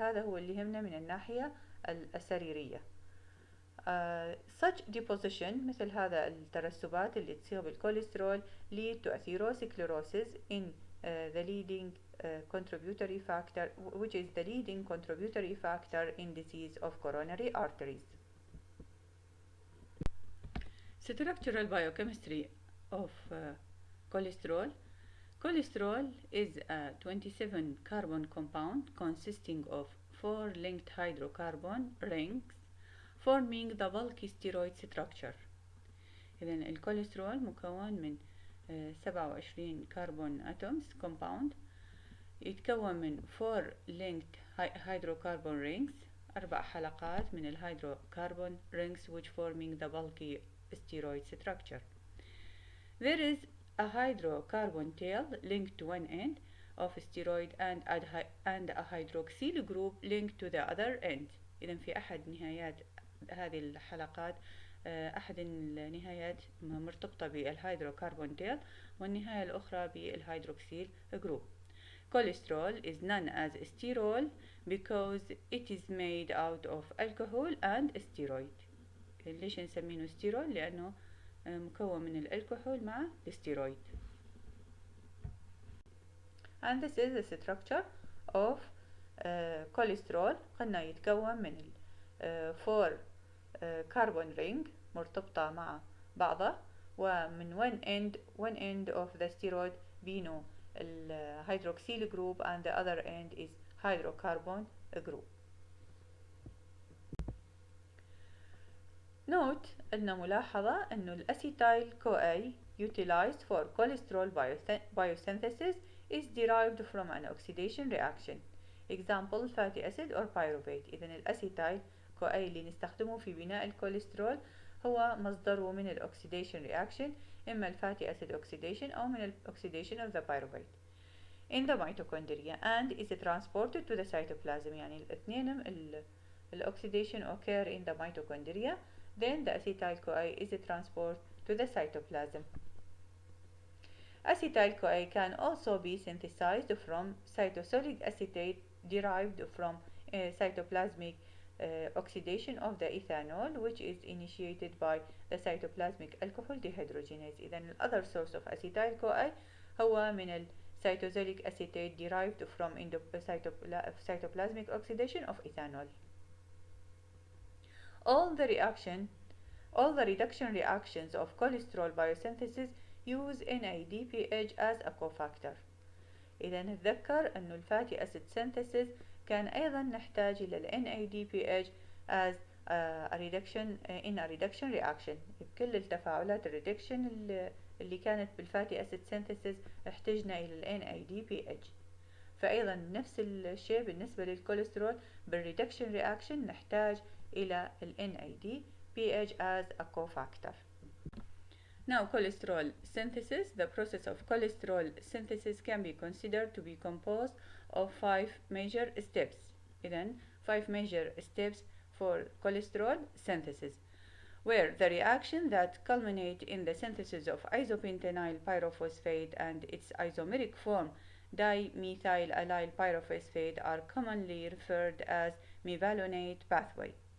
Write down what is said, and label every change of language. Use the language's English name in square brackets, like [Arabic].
[Arabic] هذا هو اللي يهمنا من الناحية السريرية. [English] Such deposition [Arabic] مثل هذا الترسبات اللي تصير بالكوليسترول [English] lead to atherosclerosis in the leading contributory factor, which is the leading contributory factor in disease of coronary arteries. Structural biochemistry of cholesterol. Cholesterol is a 27 carbon compound consisting of 4 linked hydrocarbon rings forming the bulky steroid structure. [Arabic] إذن الكوليسترول مكون من 27 كربون [English] atoms compound، [Arabic] يتكون من 4 [English] linked hydrocarbon rings، [Arabic] 4 حلقات من الهيدروكربون [English] rings which forming the bulky steroid structure. There is a hydrocarbon tail linked to one end of steroid and a hydroxyl group linked to the other end. [Arabic] إذن في أحد نهايات هذه الحلقات أحد النهايات مرتبطة بالهيدروكربون تيل والنهاية الأخرى بالهيدروكسيل جروب. [English] Cholesterol is known as sterol because it is made out of alcohol and steroid. [Arabic] ليش نسميه ستيرول؟ لأنه مكون من الكحول مع الستيرويد. [English] And this is the structure of cholesterol. [Arabic] قلنا يتكون من 4 [English] carbon ring [Arabic] مرتبطة مع بعضها، ومن [English] one end of the steroid [Arabic] بينه الهيدروكسيل [English] group and the other end is hydrocarbon group. Note [Arabic] أن ملاحظة أنه الأسيتايل-CoA [English] utilized for cholesterol biosynthesis is derived from an oxidation reaction. Example fatty acid or pyruvate. [Arabic] إذن الأسيتايل-CoA اللي نستخدمه في بناء الكوليسترول هو مصدره من الأوكسيديشن reaction، إما الفاتي أسيد oxidation أو من الأوكسيديشن [English] of the pyruvate in the mitochondria and is transported to the cytoplasm. [Arabic] يعني الاثنين الأوكسيديشن [English] occur in the mitochondria, then the acetyl-CoA is transported to the cytoplasm. Acetyl-CoA can also be synthesized from cytosolic acetate derived from cytoplasmic oxidation of the ethanol, which is initiated by the cytoplasmic alcohol dehydrogenase. إذن other source of acetyl-CoA هو من cytosolic acetate derived from cytoplasmic oxidation of ethanol. All the reduction reactions of cholesterol biosynthesis use NADPH as a cofactor. [Arabic] إذا نتذكر أن الفاتي acid synthesis كان أيضا نحتاج إلى NADPH [English] as a reduction reaction. [Arabic] بكل التفاعلات الريدكشن اللي كانت بالفاتي acid synthesis احتجنا إلى NADPH. فأيضا نفس الشيء بالنسبة للكوليسترول بالريدكشن reaction نحتاج إلى NADPH [English] as a cofactor. Now cholesterol synthesis. The process of cholesterol synthesis can be considered to be composed of 5 major steps. إذن 5 major steps for cholesterol synthesis, where the reaction that culminate in the synthesis of isopentenyl pyrophosphate and its isomeric form dimethyl allyl pyrophosphate are commonly referred as mevalonate pathway.